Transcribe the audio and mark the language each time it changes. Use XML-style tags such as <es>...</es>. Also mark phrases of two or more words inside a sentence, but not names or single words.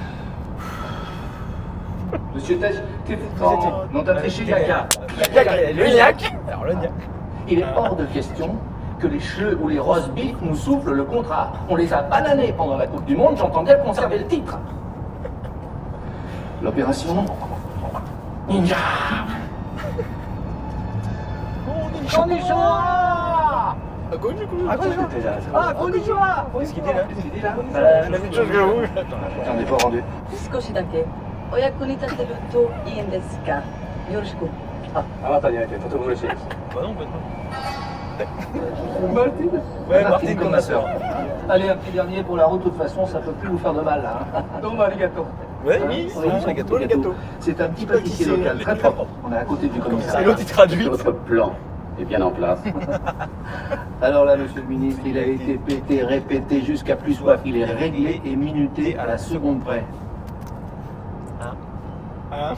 <fr>Monsieur Tej, t'es fort. Non, t'as triché, Yaka. Le Niac. Alors le Niac. Il est hors de question que les cheveux ou les roast beef nous soufflent le contrat. On les a bananés pendant la Coupe du Monde, j'entends bien conserver le titre. L'opération Ninja. Konnichiwa. Konnichiwa. Qu'est-ce qu'il dit là? La même chose que vous. J'en ai pas rendu.</fr> <ja>少しだけお役に立てるといいんですか。よろしく。あなたに会えてとても嬉しいです。</ja> <fr>Bah non, pas Martine Ouais, Martine comme ma sœur. Allez, un petit dernier pour la route, de toute façon, ça peut plus vous faire de mal là.</fr> <ja>どうもありがとう.</ja> <fr>Ouais, oui, Oui, les gâteaux. C'est un petit pâtissier local, très propre. On est à côté du commissariat. Et l'autre, il traduit. Votre plan est bien en place. Alors là, monsieur le ministre, il a été pété, répété jusqu'à plus soif. Il est réglé et minuté à la seconde près. Hein?</fr>